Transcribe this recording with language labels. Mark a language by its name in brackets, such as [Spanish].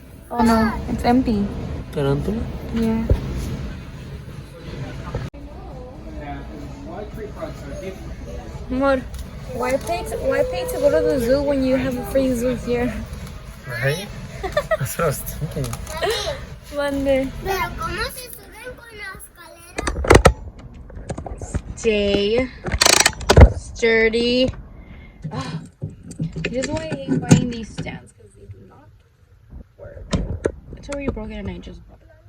[English] Oh no, it's empty. [Spanish] ¿Tarántula? [English] Yeah. Amor, why pay to go to the zoo when you have a free zoo here? Right? That's what I was thinking. [Spanish] Mande. Pero ¿cómo se suben con la escalera? [English] Stay sturdy. Ah, this is why I hate buying these stands because they do not work. It's already broken and I just bought it.